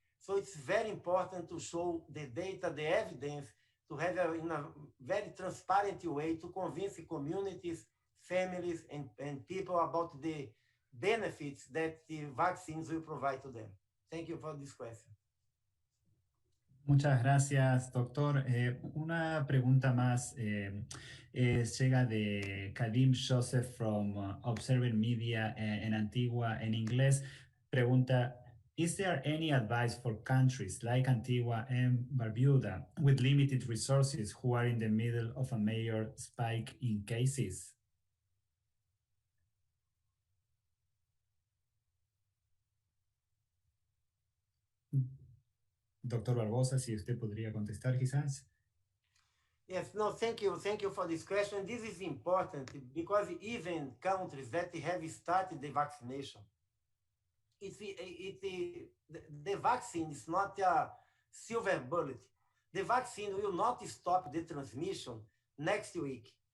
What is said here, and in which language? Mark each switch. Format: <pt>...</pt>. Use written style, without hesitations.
<en>So it's very important to show the data, the evidence, to have in a very transparent way to convince the communities, families, and people about the benefits that the vaccines will provide to them. Thank you for this question.</en> <es>Muchas gracias, doctor. Una pregunta más llega de Kadim Joseph from Observer Media en Antigua en inglés. Pregunta,</es> <en>Is there any advice for countries like Antigua and Barbuda with limited resources who are in the middle of a major spike in cases?</en> <es>Doctor Barbosa, si usted podría contestar quizás.</es> <en>Yes, no, thank you. Thank you for this question. This is important because even countries that have started the vaccination, the vaccine is not a silver bullet. The vaccine will not stop the transmission next week.</en>